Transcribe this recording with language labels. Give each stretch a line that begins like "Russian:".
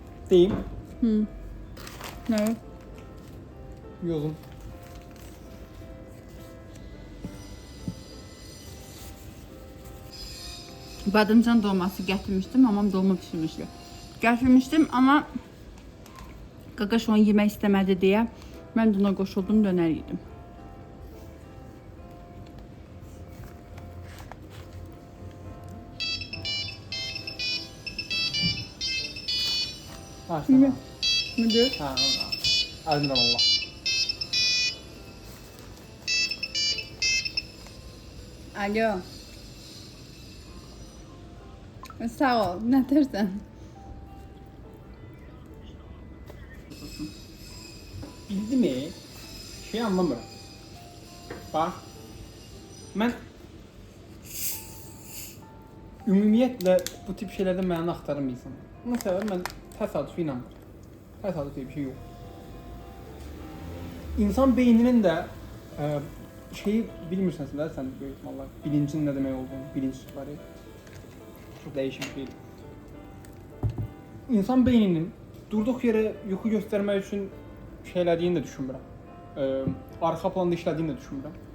Azerbaijani: Deyim.
Turkish: Ne?
Azerbaijani: Yolum.
Turkish: Badımcan dolması getirmiştim, mamam dolma pişirmişti. Getirmiştim ama
Azerbaijani: Qaqaş onu yemək istəmədi deyə mən də ona qoşuldum, dönər yedim.
Turkish: Ha, tamam. Müdür?
Azerbaijani: Ha, aydın Allah. Alo. Sağ ol, nə dersən?
Turkish: Bildi mi? Şey anlamıyorum. Bak.
Azerbaijani: Ben ümumiyyətlə bu tip şeylərdə mənəni axtaran bir insanım. Buna səbəb mən təsadüfə inanmıram.
Turkish: Təsadüf diye bir şey yok. İnsan beyninin de
Azerbaijani: şeyi bilmirsən də sən böyük ehtimalla bilincin nə demək olduğunu, bilinç var ya. Çox dəyişik bir şeydir. İnsan beyninin durduq yerə yuxu göstərmək üçün şey elədiyini də düşünmürəm. Arxa planda işlədiyini də düşünmürəm.